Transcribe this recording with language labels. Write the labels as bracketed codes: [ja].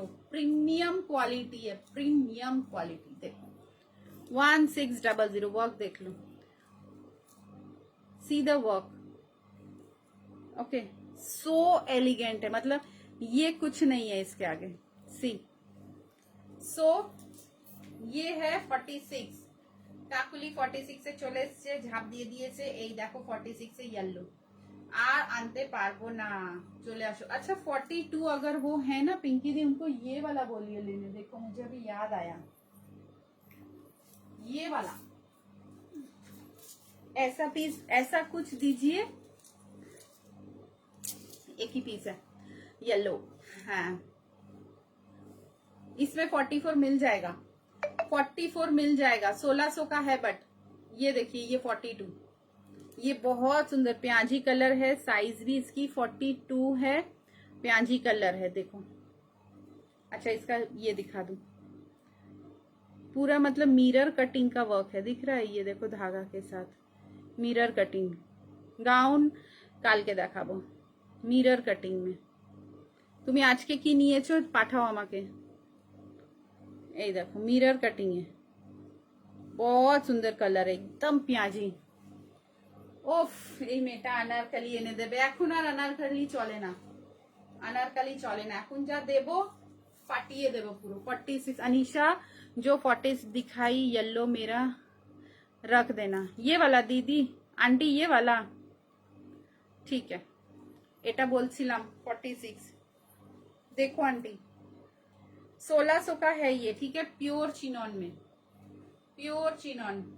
[hi] Premium quality है, premium quality. देखो 1600। Work देख लो, [en] see the work, [hi] okay, so elegant है, मतलब ये कुछ नहीं है इसके आगे। सी, सो ये है 46, [bn] কাকুলি 46 এ চলে এসেছে, ঝাঁপ দিয়ে দিয়েছে। এই দেখো 46 এ येलो, আর আনতে পারবো না, চলে আসো। [hi] अच्छा 42 अगर वो है ना पिंकी दी, उनको ये वाला बोलिए लेने। देखो मुझे अभी याद आया, ये वाला ऐसा पीस, ऐसा कुछ दीजिए। एक ही पीस है येलो, हाँ इसमें 44 मिल जाएगा, 44 मिल जाएगा। 1600 का है, बट ये देखिए ये 42, ये बहुत सुंदर प्याजी कलर है। साइज भी इसकी 42 है, प्याजी कलर है, देखो। अच्छा, इसका ये दिखा दूं, पूरा मतलब मिरर कटिंग का वर्क है, दिख रहा है। ये देखो धागा के साथ मिरर कटिंग, गाउन [bn] কালকে দেখাবো মিরর কাটিং [hi] में। [bn] তুমি আজকে কি নিয়েছো পাঠাও আমাকে। [hi] ये देखो मिरर कटिंग है, बहुत सुंदर कलर है, एकदम प्याजी। [bn] ওফ এই মেয়েটা আনারকালি এনে দেবে, এখন আর আনারকালি চলে না, আনারকালি চলে না, এখন যা দেব ফাটিয়ে দেব পুরো। [hi] 46 अनीशा जो 40 दिखाई येलो मेरा रख देना, ये वाला दीदी आंटी, ये वाला ठीक है, [bn] এটা বলছিলাম 46। [hi] देखो आंटी 1600 का है ये, ठीक है, प्योर चिनॉन में, प्योर चिनॉन।